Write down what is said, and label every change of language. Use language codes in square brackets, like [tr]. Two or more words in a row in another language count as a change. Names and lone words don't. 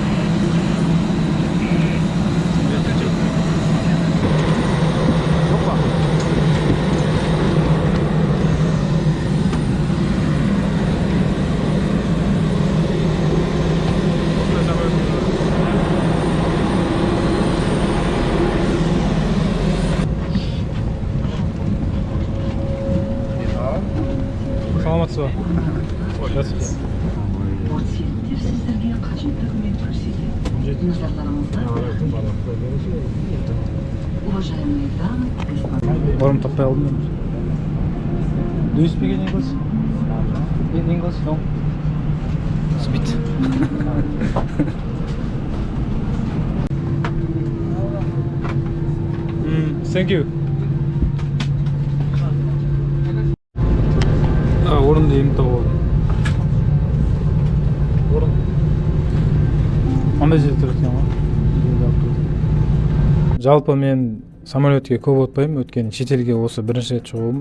[kk] Саламатсыз ба? Здравствуйте. Орын таппай алдым. [en] Do you speak English? In English, no? Speak. Thank you. [kk] Орынды емін тауып алдым. Орын. Қандай жерде тұр екен ғой? Жалпы мен самолетке көп отпаймын, өйткені шетелге осы бірінші рет шығуым.